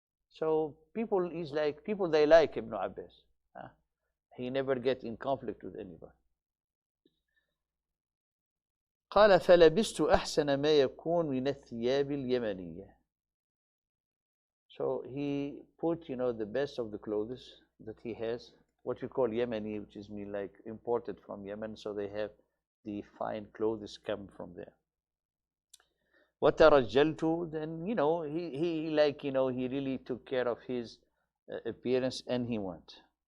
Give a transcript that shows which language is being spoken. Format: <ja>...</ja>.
<en>So people they like Ibn Abbas. He never get in conflict with anybody.</en> <ar>قال فلبست أحسن ما يكون من الثياب اليمنية.</ar> <en>So he put, the best of the clothes that he has, what we call Yemeni, which is mean like imported from Yemen. So they have the fine clothes come from there.</en> <ar>وترجلت,</ar> <en>then he like he really took care of his appearance, and he went.</en>